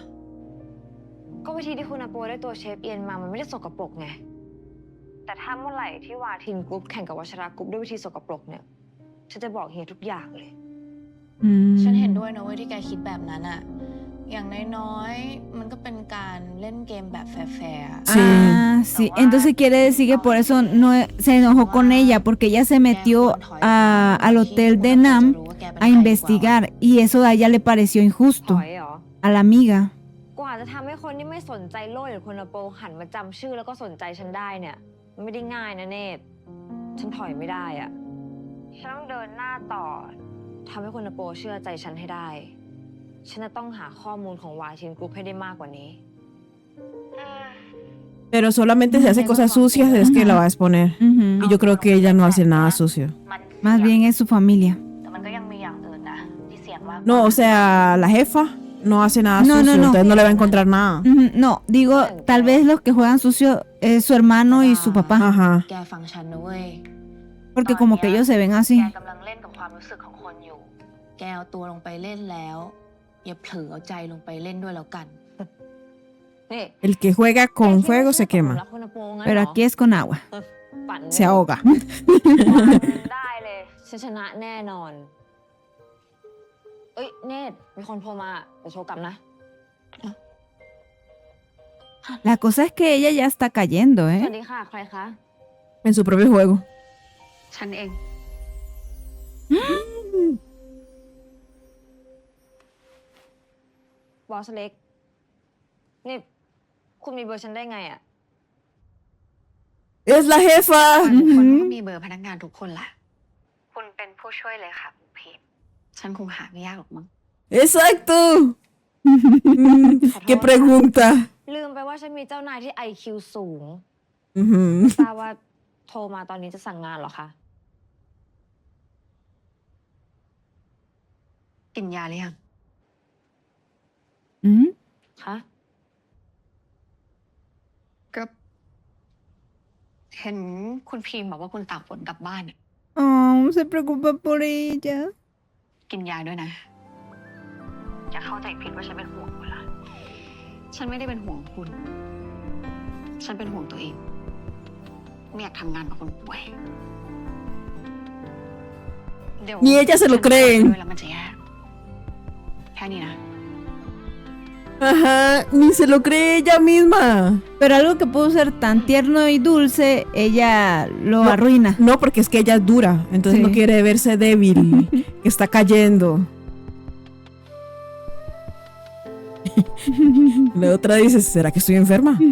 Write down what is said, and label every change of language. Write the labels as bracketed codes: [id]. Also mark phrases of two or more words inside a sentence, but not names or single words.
[th] ก็วิธีที่คุณอโปได้ตัวเชฟเอียนมามันไม่ได้สกปรกไงแต่ถ้าเมื่อไหร่ที่วาทินกรุ๊ปแข่งกับวชรากรุ๊ปด้วยวิธีสกปรกเนี่ยฉันจะบอกเฮียทุกอย่างเลย ฉันเห็นด้วยนะเว้ยที่แกคิดแบบนั้นอะอย่างน้อยๆมันก็เป็นการเล่นเกมแบบแฟร์ๆอะ [es] Ah, sí. Entonces quiere decir que por eso no se enojó con ella, porque ella se metió al hotel de Nam a investigar y eso a ella le pareció [th] ถ [es] injusto [th] อยเหรอ [es] a la amiga. [th] กว่าจะทำให้คนที่ไม่สนใจโลกอย่างคุณอโปหันมาจำชื่อแล้วก็สนใจฉันได้เนี่ยมันไม่ได้ง่ายนะเนตฉันถอยไม่ได้อะฉันต้องเดินหน้าต่อทำให้คุณอโปเชื่อใจฉันให้ได้ฉันจะต้องหาข้อมูลของวาชินกรุ๊ปให้ได้มากกว่านี้ [es] Pero solamente si hace cosas sucias es que la va a exponer. Y yo creo que ella no hace nada sucio. Más bien es su familia. [th] แต่มันก็ยังมีอย่างอื่นนะที่เสี่ยงมาก [es] No, o sea, la jefa no hace nada No, sucio, no, no. entonces no le va a encontrar nada. No, digo, tal vez los que juegan sucio es su hermano y su papá. Ajá. [th] แกฟังฉันนะเว้ย [es] Porque como que ellos se ven [th] แก [es] así. [th] กำลังเล่นกับความรู้สึกของคนอยู่ แกเอาตัวลงไปเล่นแล้ว อย่าเผลอเอาใจลงไปเล่นด้วยแล้วกัน นี่ [es] El que juega con fuego se [th] รั [es] quema. [th] กคุณอโปงั้น [es] Pero [th] เหรอ [es] aquí es con agua. [th] ปั่น [es] Se ahoga. [th] ได้เลยฉันชนะแน่นอน เอ้ยเนตมีคนโทรมาเดี๋ยวโทรกลับนะ [es] La cosa es que ella ya está cayendo, [th] ส [es] ¿eh? [th] วัสดีค่ะใครคะ [es] En su propio juego. [th] ฉันเอง บอสเล็ก นี่คุณมีเบอร์ฉันได้ไงอะ [es] Es la jefa. [th] ทุกคนก็มีเบอร์พนักงานทุกคนแหละ คุณเป็นผู้ช่วยเลยค่ะคุณพีมฉันคงหาไม่ยากหรอกมั้ง [es] Exacto. ¿Qué pregunta? [th] ลืมไปว่าฉันมีเจ้านายที่ IQ สูง Ujú. ทราบว่าโทรมาตอนนี้จะสั่งงานเหรอคะ กินยาหรือยัง คะ ก็เห็นคุณพีมบอกว่าคุณตากฝนกลับบ้านน่ะ [es] Oh, se preocupa por ella. [th] กินยาด้วยนะ อย่าเข้าใจผิดว่าฉันเป็นห่วงคุณละฉันไม่ได้เป็นห่วงคุณ ฉันเป็นห่วงตัวเอง ไม่อยากทำงานกับคนป่วย เดี๋ยว [es] Ni ella se lo [th] ฉันจะ [es] cree. [th] ด้วยแล้วมันจะแย่แค่นี้นะ [es] Ajá, ni se lo cree ella misma. Pero algo que pudo ser tan tierno y dulce, ella lo arruina. No, porque es que ella es dura, entonces Sí. no quiere verse débil, que está cayendo. La otra dice, ¿será que estoy enferma?